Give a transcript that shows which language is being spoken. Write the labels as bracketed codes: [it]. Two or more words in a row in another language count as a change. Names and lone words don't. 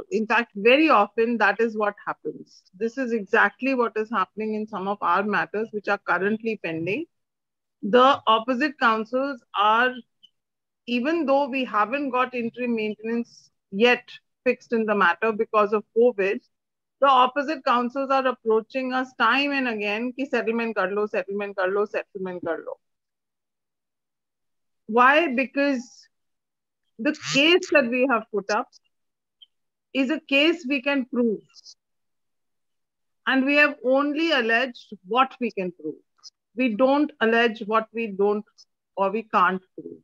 [en] In fact, very often that is what happens. This is exactly what is happening in some of our matters which are currently pending. The opposite counsels are, even though we haven't got interim maintenance yet fixed in the matter because of COVID, the opposite counsels are approaching us time and again [hi] कि सेटलमेंट कर लो, सेटलमेंट कर लो, सेटलमेंट कर लो. [en] Why? Because the case that we have put up is a case we can prove. And we have only alleged what we can prove. We don't allege what we don't or we can't prove.